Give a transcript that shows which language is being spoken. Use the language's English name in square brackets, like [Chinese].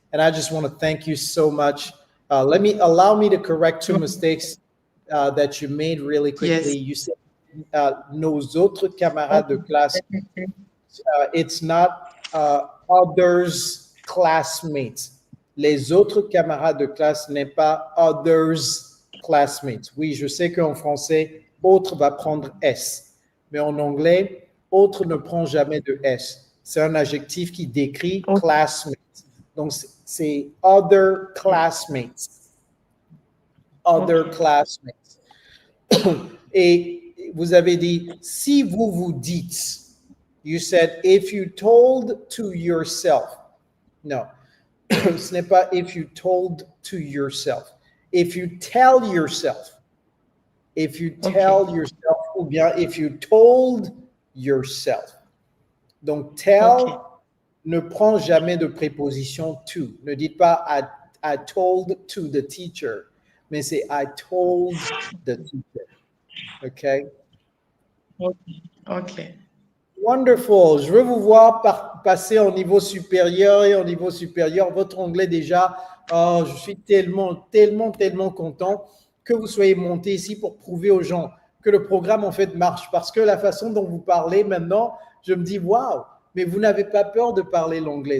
[English] And I just want to thank you so much. Allow me to correct two mistakes that you made really quickly. Yes. You said [French] nos autres camarades de classe. [English] It's not others classmates. [French] Les autres camarades de classe n'est pas [English] others classmates. [French] Oui, je sais qu'en français, autre va prendre S. Mais en anglais, autre ne prend jamais de S. C'est un adjectif qui décrit classmates. Donc, c'est [English] other classmates. Other classmates. [French] Et vous avez dit, si vous vous dites, [English] you said, if you told to yourself. No, [French] ce n'est pas [English] if you told to yourself. If you tell yourself. If you tell yourself, [French] ou bien [English] if you told yourself. [French] Donc, tell ne prend jamais de préposition to. Ne dites pas [English] I told to the teacher. [French] Mais c'est [English] I told the teacher. Okay? Okay. Wonderful. [French] Je veux vous voir passer au niveau supérieur et au niveau supérieur. Votre anglais déjà, je suis tellement content que vous soyez monté ici pour prouver aux gens que le programme en fait marche. Parce que la façon dont vous parlez maintenant, je me dis, waouh, mais vous n'avez pas peur de parler l'anglais.